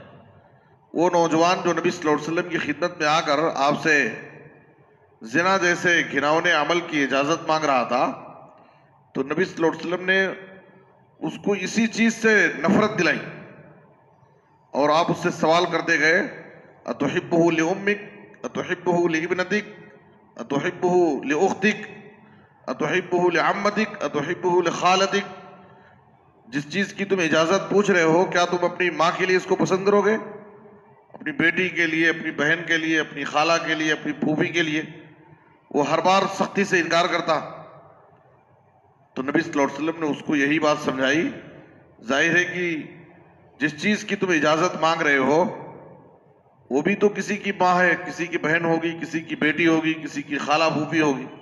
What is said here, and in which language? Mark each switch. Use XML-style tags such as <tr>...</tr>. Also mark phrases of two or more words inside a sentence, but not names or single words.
<ur>وہ نوجوان جو نبی</ur> <ar>صلی اللہ علیہ وسلم</ar> <ur>کی خدمت میں آ کر آپ سے زنا جیسے گھناؤنے عمل کی اجازت مانگ رہا تھا تو نبی</ur> <ar>صلی اللہ علیہ وسلم</ar> <ur>نے اس کو اسی چیز سے نفرت دلائی، اور آپ اس سے سوال کرتے گئے</ur> <ar>اتحبہ لأمک، اتحبہ لابنتک، اتحبہ لأختک، اتحبہ لعمتک، اتحبہ لخالتک۔</ar> <ur>جس چیز کی تم اجازت پوچھ رہے ہو کیا تم اپنی ماں کے لیے اس کو پسند کرو گے، اپنی بیٹی کے لیے، اپنی بہن کے لیے، اپنی خالہ کے لیے، اپنی پھوپھی کے لیے؟ وہ ہر بار سختی سے انکار کرتا۔ تو نبی</ur> <ar>صلی اللہ علیہ وسلم</ar> <ur>نے اس کو یہی بات سمجھائی، ظاہر ہے کہ جس چیز کی تم اجازت مانگ رہے ہو وہ بھی تو کسی کی ماں ہے، کسی کی بہن ہوگی، کسی کی بیٹی ہوگی، کسی کی خالہ پھوپھی ہوگی۔</ur>